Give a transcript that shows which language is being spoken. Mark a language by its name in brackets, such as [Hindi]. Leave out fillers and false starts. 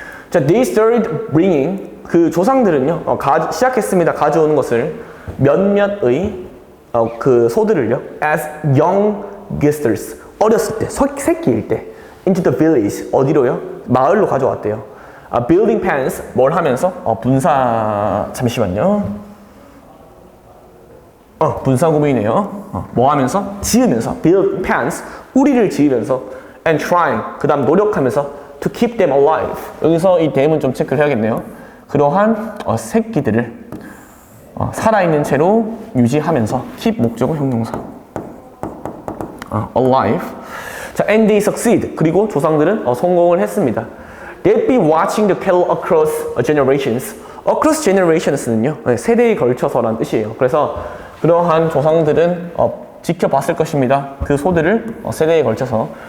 [Korean] 자, they started bringing, 그 조상들은요 시작했습니다, 가져오는 것을 몇몇의 그 소들을요 as young gistards, 어렸을 때, 새끼일 때 into the village, 어디로요? 마을로 가져왔대요. [English] building pans, 뭘 하면서? [Korean] 잠시만요. 분사구문이네요. 뭐 하면서? 지으면서. build pans, 우리를 지으면서. [English] and trying, 그 다음 노력하면서 to keep them alive. [Korean] 여기서 이 them은 좀 체크를 해야겠네요. 그러한 새끼들을 살아있는 채로 유지하면서. keep 목적어 형용사. [English] alive. 자, and they succeed. [Korean] 그리고 조상들은 성공을 했습니다. [English] They'd be watching the cattle across generations. [Korean] across generations 는요, 세대에 걸쳐서라는 뜻이에요. 그래서 그러한 조상들은 지켜봤을 것입니다. 그 소들을 세대에 걸쳐서.